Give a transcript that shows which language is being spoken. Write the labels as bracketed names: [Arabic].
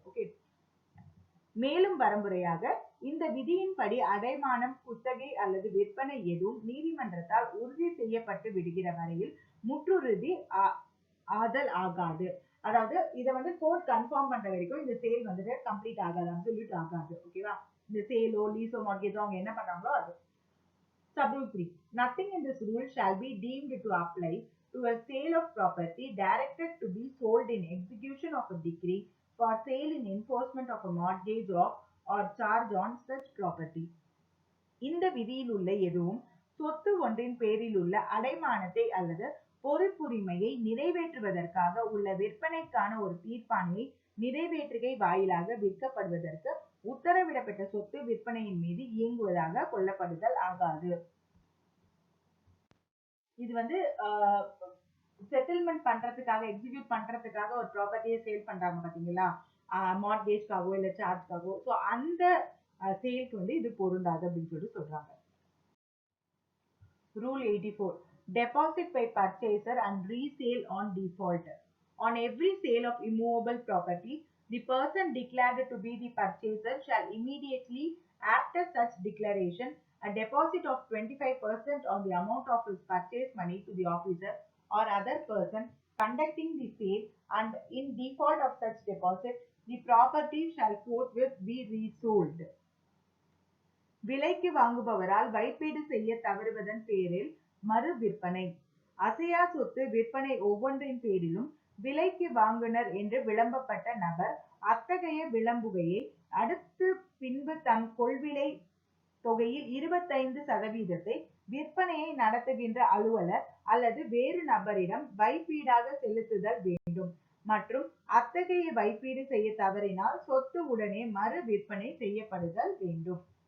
[Tamil] Okay, மேலும் வரம்புரையாக இந்த விதியின்படி அடைமானம், குத்தகை அல்லது விற்பனை எதுவும் நீதிமன்றத்தால் உறுதி செய்யப்பட்டு விடுகிற வரையில் முற்றுறுதி ஆதல் ஆகாது. அதாவது இதை வந்து கோர்ட் கன்ஃபார்ம் பண்ற வரைக்கும் இந்த சேல் வந்துட்டு கம்ப்ளீட் ஆகாது, அப்சல்யூட் ஆகாது. ஓகேவா, இந்த சேலோ லீஸோ மார்கேஜோ அவங்க என்ன பண்றாங்களோ அது. [English] Subrule 3. Nothing in this rule shall be deemed to apply to a sale of property directed to be sold in execution of a decree for sale in enforcement of a mortgage or charge on such property. [Tamil] இந்த விதியில் உள்ள எதுவும் சொத்து ஒன்றின் பேரில் உள்ள அடைமானத்தை அல்லது பொறுப்புரிமையை நிறைவேற்றுவதற்காக உள்ள விற்பனைக்கான ஒரு தீர்ப்பாணையை நிறைவேற்றுகை வாயிலாக விற்கப்படுவதற்கு உத்தரவிடப்பட்ட சொத்து விற்பனையின் மீது இயங்குவதாக கொள்ளப்படுதல் ஆகாது. இது வந்து செட்டில்மெண்ட் பண்றதுக்காக, எக்ஸிக்யூட் பண்றதுக்காக ஒரு ப்ராப்பர்ட்டியை சேல் பண்றாங்க பாத்தீங்களா, மார்கேஜ்காகவோ இல்ல சார்ஜ்காகவோ, ஸோ அந்த சேல்க்கு வந்து இது பொருந்தாது அப்படின்னு சொல்லி சொல்றாங்க. [English] Rule 84. Deposit by purchaser and resale on default. On every sale of immovable property, the person declared to be the purchaser shall immediately, after such declaration, a deposit of 25% on the amount of his purchase money to the officer or other person conducting the sale, and in default of such deposit, the property shall forthwith be resold. [Tamil] விலைக்கு வாங்குபவரால் வைப்பீடு செய்ய தவறுவதன் பேரில் மறு விற்பனை. அசையா சொத்து விற்பனை ஒவ்வொன்றின் பேரிலும் விலைக்கு வாங்குனர் என்று விளம்பப்பட்ட நபர் அத்தகைய விளம்புகையை அடுத்து பின்பு தம் கொள்விலை தொகையில் 25% விற்பனையை நடத்துகின்ற அலுவலர் அல்லது வேறு நபரிடம் வைப்பீடாக செலுத்துதல் வேண்டும் மற்றும் அத்தகைய வைப்பீடு செய்ய தவறினால் சொத்து உடனே மறு விற்பனை செய்யப்படுதல் வேண்டும்.